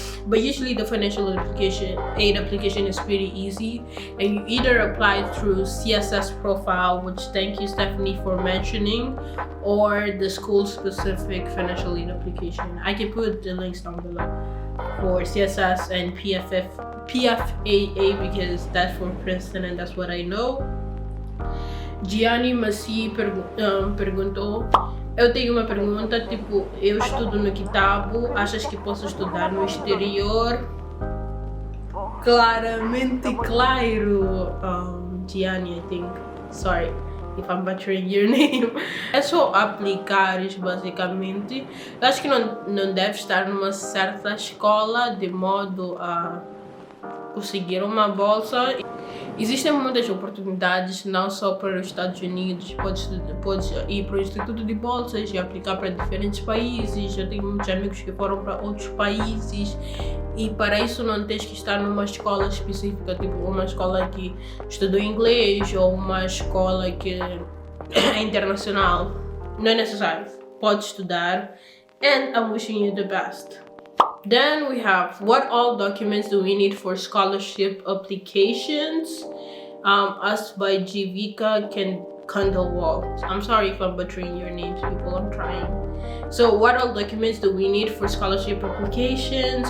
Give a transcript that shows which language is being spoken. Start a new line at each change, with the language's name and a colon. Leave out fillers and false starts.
English: But usually the financial aid application is pretty easy, and you either apply through CSS profile, which thank you Stephanie for mentioning, or the school specific financial aid application. I can put the links down below for CSS and PFAA because that's for Princeton and that's what I know.
Portuguese: Gianni Massi perguntou: eu tenho uma pergunta, tipo, eu estudo no Kitabo, achas que posso estudar no exterior? Claramente, claro, Gianni,
English: I think. Sorry if I'm butchering your name.
Portuguese: É só aplicares, basicamente. Eu acho que não deve estar numa certa escola de modo a conseguir uma bolsa. Existem muitas oportunidades, não só para os Estados Unidos. Podes ir para o Instituto de Bolsas e aplicar para diferentes países. Eu tenho muitos amigos que foram para outros países, e para isso não tens que estar numa escola específica, tipo uma escola que estudou inglês ou uma escola que é internacional. Não é necessário. Pode estudar,
English: and I'm wishing you the best. Then we have, what all documents do we need for scholarship applications? Asked by Jivika Kandalwal. I'm sorry if I'm butchering your names, people, I'm trying. So what all documents do we need for scholarship applications?